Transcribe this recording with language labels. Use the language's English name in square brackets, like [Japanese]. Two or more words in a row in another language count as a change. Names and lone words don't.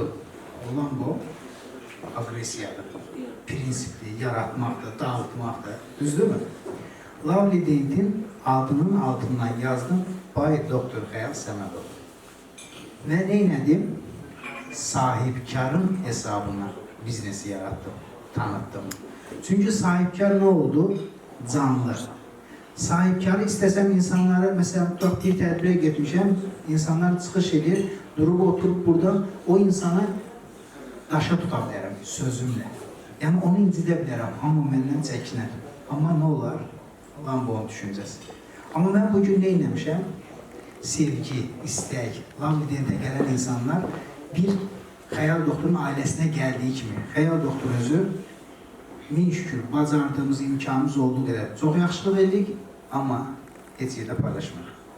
[Azerbaijani] Olan bu, agresiyadır, prinsipdir, yaratmaqdır, dağıtmaqdır. Düzdürmü? Lovely Dent'in adının altından yazdım, Bay Doktor Xəyal Səmədov. Və neynədim? Sahibkarın hesabına biznesi yarattım, tanıttım. Çünkü sahibkar [Turkish] ne oldu? [Azerbaijani] Canlı. Sahibkarı istesem insanlara, mesela bir tədbirə getmişəm, insanlar çıxış edir, durub oturup burada o insana daşa tuta bilərəm sözümlə. Yəni onu incidə bilərəm, amma məndən çəkinər. Amma nə olar? Allah'ın bu onun düşüncəsi. Amma mən bugün nə eləmişəm? Sevgi, istək, Lovely Dent'e gələn insanlar bir Xəyal Doktorun ailəsinə gəldiyi kimi, Xəyal Doktor özü min şükür, bacardığımız imkanımız olduğu qədər çox yaxşılıq edirik, amma heç yerdə paylaşmırıq.